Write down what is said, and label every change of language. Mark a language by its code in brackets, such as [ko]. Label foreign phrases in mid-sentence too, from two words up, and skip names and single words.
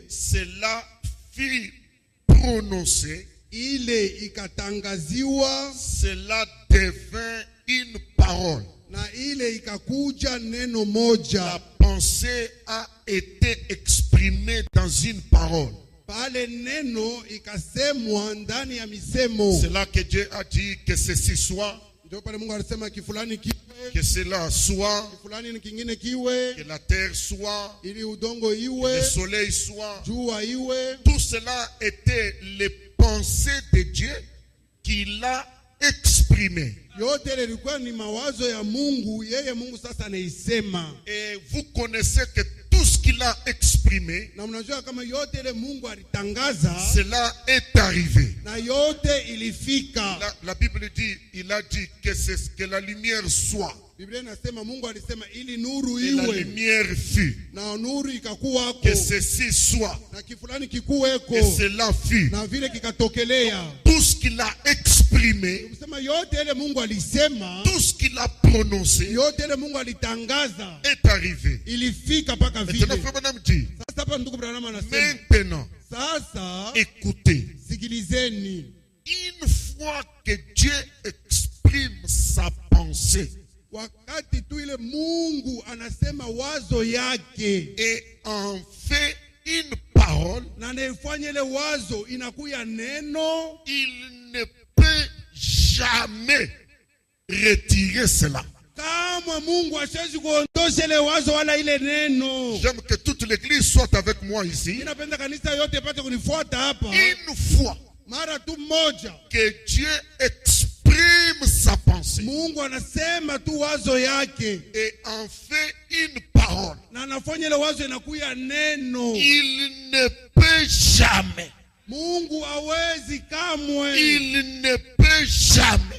[fr] Cela fut prononcé. [sw] ile ikatangaziwa, [fr] Cela devint une parole. [sw] na ile ikakuja neno [fr] La [sw] moja. [fr] pensée a été exprimée dans une parole. [sw] Pale neno ikasemwa ndani ya misemo. [fr] C'est là que Dieu a dit que ceci soit, [sw] Ndio pale Mungu alisema kifulani kiwe, [fr] que cela soit, [sw] kifulani ni kingine kiwe, [fr] que la terre soit, [sw] ili udongo [fr] que le [sw] iwe, [fr] soleil soit. [sw] jua iwe. [fr] Tout cela était les pensées de Dieu qu'il a exprimées. [sw] Yote ile ilikuwa ni mawazo ya Mungu, yeye Mungu sasa anaisema. [fr] Et vous connaissez que tout ce qu'il a exprimé, [sw] Na mnajua kama yote ile Mungu alitangaza, [fr] cela est arrivé. [sw] na yote ilifika. [fr] La Bible dit, il a dit que la lumière soit. [sw] Biblia inasema Mungu alisema ili nuru [fr] Et la [sw] iwe, [fr] lumière fut. [sw] na nuru ikakuwako, [fr] Que ceci soit. [sw] na kifulani kikuweko, [fr] Que cela fut. [sw] na vile kikatokelea. [fr] Tout ce qu'il a exprimé, [sw] Kusema yote ile Mungu alisema, [fr] tout ce qu'il a prononcé [sw] yote ile Mungu alitangaza, [fr] est arrivé. [sw] ilifika mpaka [fr] Maintenant, [sw] vile. [fr] Frère Branham dit, [sw] Sasa hapa ndugu Branham anasema, [fr] maintenant, [sw] sasa [fr] écoutez, [sw] sikilizeni, [fr] une fois que Dieu exprime sa pensée [sw] wakati tu ile Mungu anasema wazo yake [fr] et en fait une parole, parole, [sw] na naifanya ile wazo inakuya neno, [fr] il ne peut jamais retirer cela. [sw] kama Mungu hasiwezi kuondosha ile wazo wala ile neno. [fr] J'aime que toute l'église soit avec moi ici. [sw] Ninapenda kanisa yote ipate kunifuata hapa. [fr] Une fois [sw] Mara tu moja [fr] que Dieu exprime sa pensée [sw] Mungu anasema tu wazo yake [fr] et en fait une parole, [sw] na anafanya ile wazo inakuya neno, [fr] il ne peut jamais, [sw] Mungu hawezi kamwe, [fr] il ne peut jamais